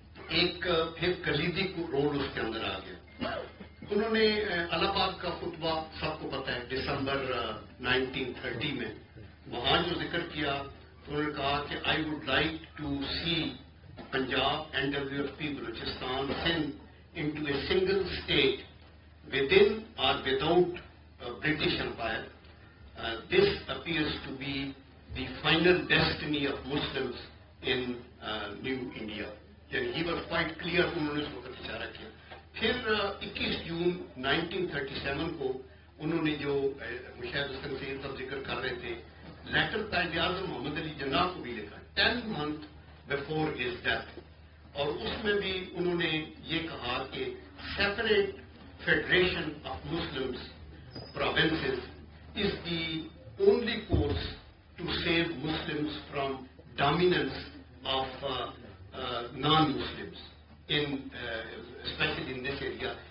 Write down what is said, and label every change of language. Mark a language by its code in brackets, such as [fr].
[ur] ایک پھر کلیدی رول اس کے اندر آ گیا۔ انہوں نے الہ آباد کا خطبہ سب کو پتہ ہے دسمبر 1930 میں وہاں جو ذکر کیا، انہوں نے کہا کہ [en] I would like to see Punjab NWFP Balochistan Sindh into a single state within or without British Empire. This appears to be the final destiny of Muslims in New India. And he was quite clear, [ur] انہوں نے اس وقت اشارہ کیا۔ پھر 21 جون 1937 کو انہوں نے جو مشاہد حسین سید صاحب ذکر کر رہے تھے، لیٹر قائد اعظم محمد علی جناح کو بھی لکھا [en] 10 months before his death، [ur] اور اس میں بھی انہوں نے یہ کہا کہ [en] Separate federation of Muslims provinces is the only course to save Muslims from dominance of non-Muslims, especially in this area.